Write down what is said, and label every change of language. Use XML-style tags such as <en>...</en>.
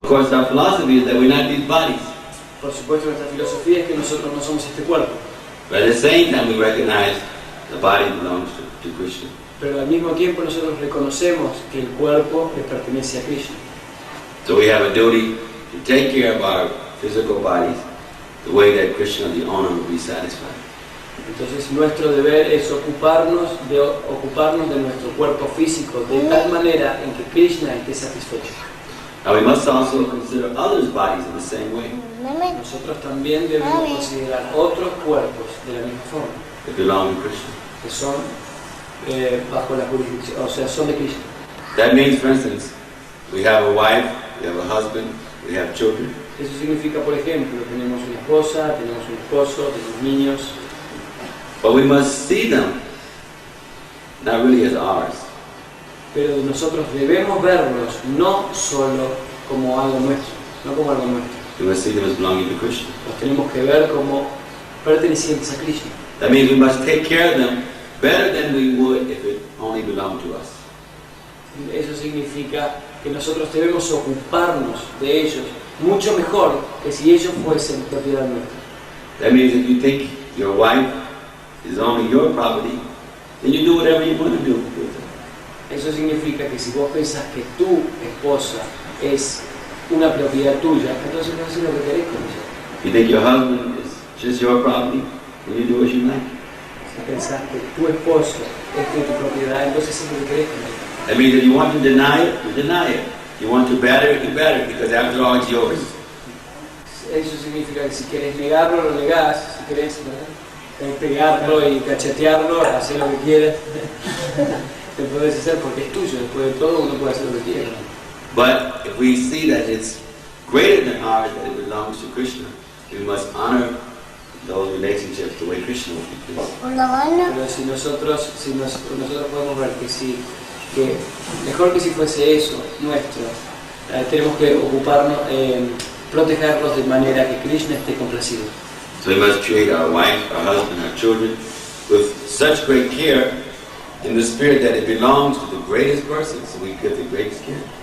<en>course, our philosophy is that we're not these bodies.</en> <es>Por supuesto, nuestra filosofía es que nosotros no somos este cuerpo.</es> <en>But at the same time, we recognize the body belongs to Krishna.</en> <es>Pero al mismo tiempo nosotros reconocemos que el cuerpo le pertenece a Krishna.</es> <en>So we have a duty to take care of our physical bodies the way that Krishna, the owner, will be satisfied.</en> <es>Entonces nuestro deber es ocuparnos de nuestro cuerpo físico de tal manera en que Krishna esté satisfecho.</es> <en>Now we must also consider others' bodies in the same way.</en> <es>Nosotros también debemos considerar otros cuerpos de la misma forma,</es> <en>That belong to Krishna.</en> <es>que son bajo la jurisdicción, o sea, son de Krishna.</es> <en>That means, for instance, we have a wife, we have a husband, we have children.</en> <es>Eso significa, por ejemplo, tenemos una esposa, tenemos un esposo, tenemos niños.</es> <en>But we must see them not really as ours.</en> <es>Pero nosotros debemos verlos no solo como algo nuestro, no como algo nuestro.</es> <en>We must see them as belonging to Krishna.</en> <es>Los tenemos que ver como pertenecientes a Krishna.</es> <en>That means we must take care of them better than we would if it only belonged to us.</en> <es>Eso significa que nosotros debemos ocuparnos de ellos mucho mejor que si ellos fuesen propiedad nuestra.</es> <en>That means if you think your wife is only your property, then you do whatever you want to do with her.</en> <es>Eso significa que si vos pensás que tu esposa es una propiedad tuya, entonces no haces lo que querés con ella.</es> <en>If you think your husband is just your property, then you do what you like.</en> <es>Si pensás que tu esposo es de tu propiedad, entonces haces lo que querés con ella.</es> <en>That means if you want to deny it, you deny it. You want to batter it, you batter it, because after all, it's yours.</en> <es>Eso significa que si querés negarlo, lo negás. Si querés pegarlo y cachetearlo, hacer lo que quieras. Te puedes hacer porque es tuyo. Después de todo, uno puede hacer lo que quiera.</es> <en>But if we see that it's greater than ours, that it belongs to Krishna, we must honor those relationships the way Krishna would be pleased.</en> <es>Pero si nosotros podemos ver que mejor que si fuese eso nuestro, tenemos que ocuparnos, protegerlos de manera que Krishna esté complacido.</es> <en>So we must treat our wife, our husband, our children with such great care in the spirit that it belongs to the greatest person, so we give the greatest care.</en>